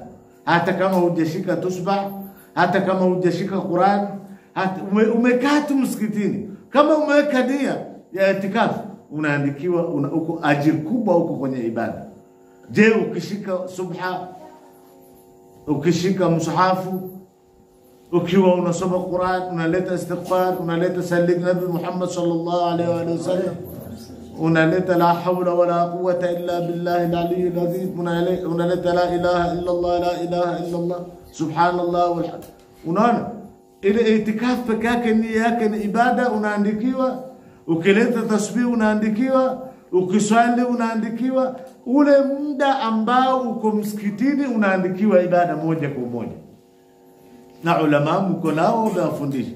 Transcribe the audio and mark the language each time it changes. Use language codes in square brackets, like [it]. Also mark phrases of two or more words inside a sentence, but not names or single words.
[sw] Hata kama hujashika tusbah, hata kama hujashika Qur'an, hata umekaa tu msikitini, kama umeweka nia ya itikafu, unaandikiwa uko ajira kubwa uko kwenye ibada. Je, ukishika subha, ukishika msahafu, ukiwa unasoma Qur'an, unaleta istighfar, unaleta [ar] صل نبي محمد صلى الله عليه وسلم, [sw] unaleta [ar] لا حول ولا قوة إلا بالله العلي العظيم, unaleta لا إله إلا الله، لا إله إلا الله، سبحان الله والحمد. [sw] Unaona ile itikaf pekee yake ni yake ni ibada, unaandikiwa. Ukileta tasbih unaandikiwa, ukiswali unaandikiwa. Ule muda ambao uko msikitini unaandikiwa ibada moja kwa moja. Na ulama mko nao wafundisha.